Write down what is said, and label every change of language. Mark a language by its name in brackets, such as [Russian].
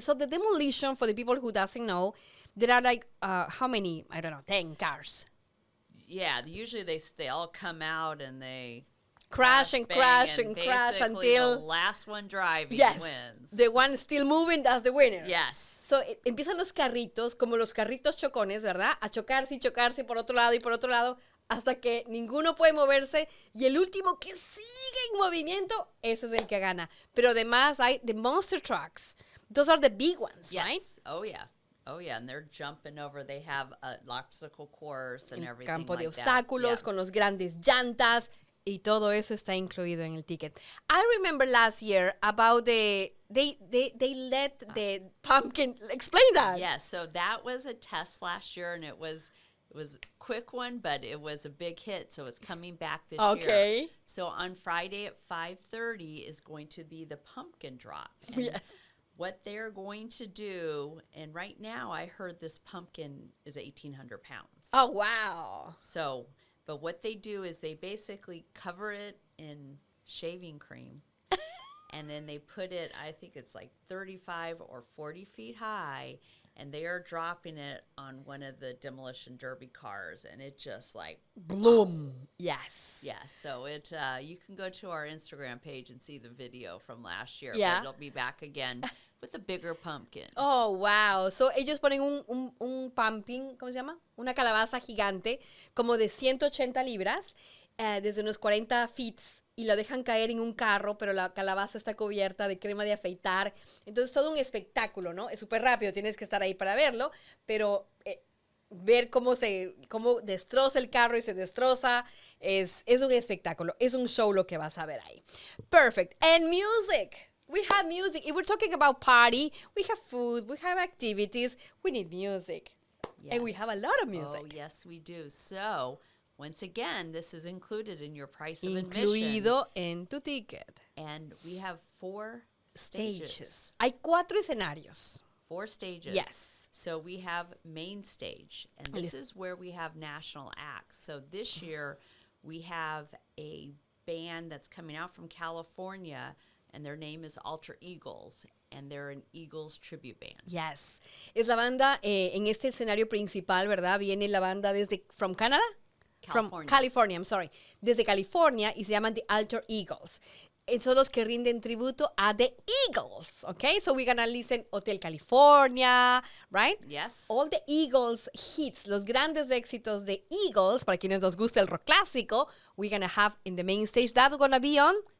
[English] So the demolition, for the people who doesn't know, there are like, how many? I don't know, 10 cars. Yeah, usually they all come out and they crash and crash until the last one driving wins. The one still moving, that's the winner. Yes. [Spanish] So empiezan los carritos, como los carritos chocones, ¿verdad? A chocarse y chocarse por otro lado y por otro lado, hasta que ninguno puede moverse y el último que sigue en movimiento, ese es el que gana. Pero además hay [English] the monster trucks. Those are the big ones, right? Oh, yeah. Oh, yeah, and they're jumping over. They have an obstacle course and everything [Spanish] campo [English] like [Spanish] de [English] that. [Spanish] obstáculos con los grandes llantas y todo eso está incluido en el ticket. [English] I remember last year about they let the pumpkin, explain that. Yeah, so that was a test last year, and it was a quick one, but it was a big hit, so it's coming back this year. Okay. So on Friday at 5:30 is going to be the pumpkin drop. And yes. What they're going to do, and right now I heard this pumpkin is 1,800 pounds. Oh, wow. So, but what they do is they basically cover it in shaving cream, and then they put it, I think it's like 35 or 40 feet high, and they are dropping it on one of the demolition derby cars, and it just like bloom. Yes. Yeah. So it you can go to our Instagram page and see the video from last year. Yeah. But it'll be back again with a bigger pumpkin. Oh, wow. [Spanish] So ellos ponen un pumpkin, ¿cómo se llama? Una calabaza gigante, como de 180 libras, desde unos 40 feet, y la dejan caer en un carro, pero la calabaza está cubierta de crema de afeitar. Entonces, todo un espectáculo, ¿no? Es súper rápido, tienes que estar ahí para verlo, pero ver cómo destroza el carro y se destroza. Es un espectáculo, es un show lo que vas a ver ahí. [English] Perfect. And music. We have music. If we're talking about party, we have food, we have activities, we need music. Yes. And we have a lot of music. Oh, yes, we do. So, once again, this is included in your price of [Spanish] Incluido en tu ticket. [English] And we have 4 stages. [Spanish] Hay 4 escenarios. [English] 4 stages. Yes. So we have main stage, and this is where we have national acts. So this year we have a band that's coming out from California, and their name is Alter Eagles, and they're an Eagles tribute band. Yes. [Spanish] Es la banda, en este escenario principal, ¿verdad? Viene la banda [English] from Canada? California. From California, I'm sorry. [Spanish] Desde California, y se llaman The Alter Eagles. Son los que rinden tributo a The Eagles, okay? [English] So we're gonna listen Hotel California, right? Yes. All the Eagles hits, [Spanish] los grandes éxitos de Eagles, para quienes nos gusta el rock clásico, [English] we're gonna have in the main stage. That's gonna be on